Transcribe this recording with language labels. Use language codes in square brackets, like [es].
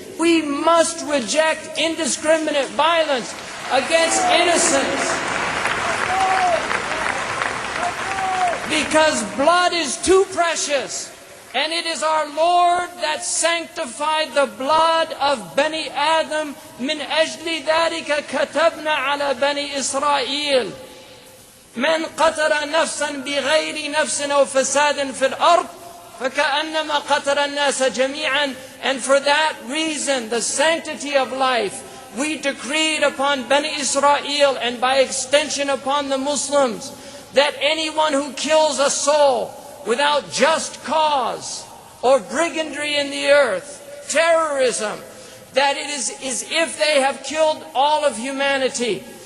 [en] We must reject indiscriminate violence against innocents, because blood is too precious, and it is our Lord that sanctified the blood of Bani Adam. [ar] من أجل ذلك كتبنا على بني إسرائيل من قتل نفسا بغير نفس أو فساد في الأرض فكأنما قتل الناس جميعا. [en] And for that reason, the sanctity of life, we decreed upon Bani Israel, and by extension upon the Muslims, that anyone who kills a soul without just cause, or brigandry in the earth, terrorism, that it is as if they have killed all of humanity.